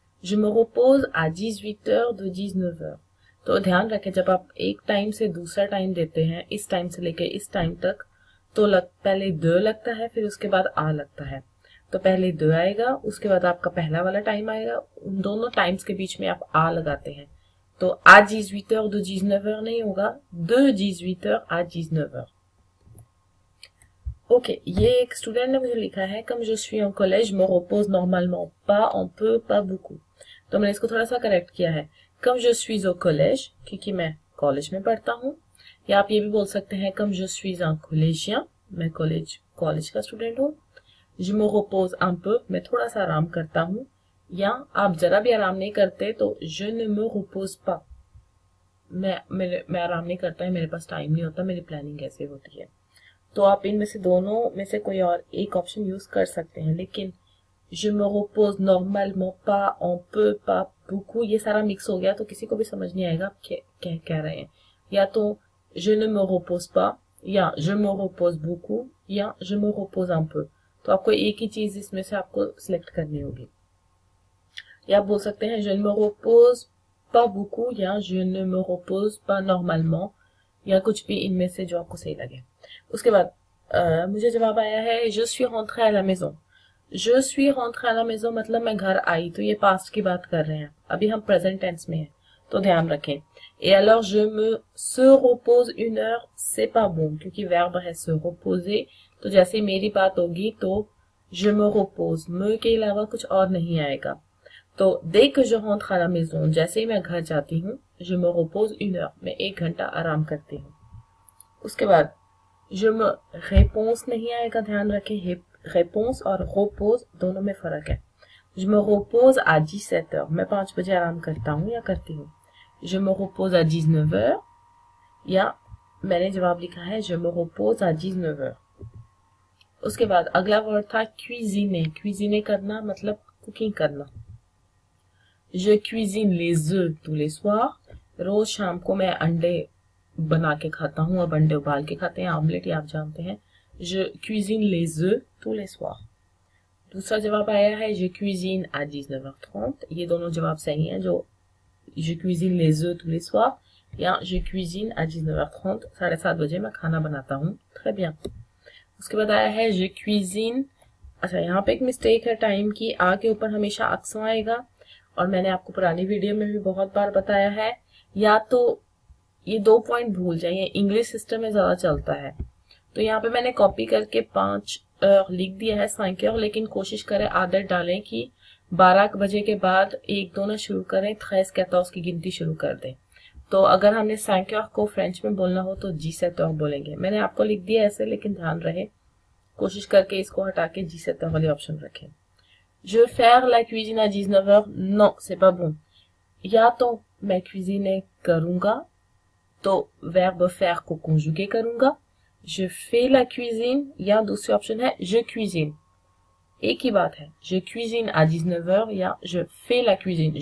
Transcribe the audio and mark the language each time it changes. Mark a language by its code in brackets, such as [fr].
[fr] Je me repose à 18 heures de 19 heures। [hi] तो ध्यान रखें, जब आप एक टाइम से दूसरा टाइम देते हैं, इस टाइम से लेकर इस टाइम तक, तो पहले द लगता है, फिर उसके बाद आ लगता है। तो पहले द आएगा, उसके बाद आपका पहला वाला टाइम आएगा। उन दोनों टाइम्स के बीच में आप आ लगाते हैं। [fr] तो à 18 heures de 19 heures [hi] नहीं होगा, [fr] de 18 heures à 19 heures। [hi] ओके, ये एक स्टूडेंट ने मुझे लिखा है, [fr] comme je suis en collège, me repose normalement, pas un peu, pas beaucoup। [hi] तो मैंने इसको थोड़ा सा करेक्ट किया है। [fr] comme je suis au collège, [hi] क्योंकि मैं कॉलेज में पढ़ता हूँ। या आप ये भी बोल सकते हैं [fr] comme je suis un collégien, [hi] मैं कॉलेज का स्टूडेंट हूँ। [fr] je me repose un peu, [hi] मैं थोड़ा सा आराम करता हूँ। या आप जरा भी आराम नहीं करते तो [fr] je ne me repose pas, [hi] मैं आराम नहीं करता है, मेरे पास टाइम नहीं होता, मेरी प्लानिंग ऐसे होती है। तो आप इनमें से दोनों में से कोई और एक ऑप्शन यूज कर सकते हैं, लेकिन [fr] je me repose normalement, pas un peu, pas beaucoup, [hi] ये सारा मिक्स हो गया तो किसी को भी समझ नहीं आएगा आप क्या कह रहे हैं। [fr] या तो je ne me repose pas, या je me repose beaucoup, या je me repose un peu। [hi] तो आपको एक ही चीज इसमें से आपको सिलेक्ट करनी होगी। या आप बोल सकते हैं [fr] je ne me repose pas beaucoup, [hi] या [fr] je ne me repose pas normalement, [hi] या कुछ भी इनमें से जो आपको सही लगे। उसके बाद मुझे जवाब आया है [fr] je suis rentrée à la maison। je suis rentrée à la maison [hi] मतलब मैं घर आई। तो ये पास्ट की बात कर रहे हैं, अभी हम प्रेजेंट टेंस में हैं, तो ध्यान रखें। [fr] et alors je me se repose une heure, c'est pas bon [hi] क्योंकि वर्ब है [fr] se reposer। [hi] तो जैसे मेरी बात होगी तो [fr] je me repose, [hi] me के अलावा कुछ और नहीं आएगा। तो [fr] dès que je rentre à la maison, [hi] जैसे ही मैं घर जाती हूँ, [fr] je me repose une heure, [hi] मैं 1 घंटा आराम करती हूँ। उसके बाद [fr] je me réponse [hi] नहीं आएगा, ध्यान रखें। réponse और repose दोनों में फर्क है। [fr] je me repose à 17 heures, [hi] मैं 5 बजे आराम करता हूँ या करती हूँ। [fr] je me repose à 19 heures, [hi] या मैंने जवाब लिखा है [fr] je me repose à 19 heures। [hi] उसके बाद अगला वर्ड था cuisiner। cuisiner करना मतलब कुकिंग करना। [fr] je cuisine les œufs tous les soirs, [hi] रोज शाम को मैं अंडे बना के खाता हूँ। अब अंडे उबाल के खाते हैं, आमलेट, ये आप जानते हैं। [fr] je cuisine les œufs tous les soirs। [hi] दूसरा जवाब आया है [fr] je cuisine à 19h30। [hi] ये दोनों जवाब सही हैं, जो [fr] je cuisine les œufs tous les soirs [hi] या je cuisine à 19h30, 7:30 बजे मैं खाना बनाता हूँ। [fr] très bien। [hi] उसके बाद आया है je cuisine। अच्छा, यहाँ पे एक मिस्टेक है टाइम की, आ के ऊपर हमेशा अक्सर आएगा, और मैंने आपको पुरानी वीडियो में भी बहुत बार बताया है। या तो ये 2 पॉइंट भूल जाइए, इंग्लिश सिस्टम में ज्यादा चलता है। तो यहाँ पे मैंने कॉपी करके 5 लिख दिया है 5 heures, लेकिन कोशिश करें आदत डालें कि 12 बजे के बाद 1-2 ना शुरू करें, 13-14 की गिनती शुरू कर दें। तो अगर हमने 5 heures को फ्रेंच में बोलना हो तो 17 heures बोलेंगे। मैंने आपको लिख दिया ऐसे, लेकिन ध्यान रहे, कोशिश करके इसको हटा के 17 heures वाली ऑप्शन रखें। [fr] je vais faire la cuisine à 19 heures, non c'est pas bon। [hi] या तो मैं cuisine करूंगा, तो verbe faire को conjuguer करूंगा, [fr] je fais la cuisine, [hi] या दूसरी ऑप्शन है je cuisine। [fr] एक ही बात है, je cuisine à 19 heures या je fais la cuisine।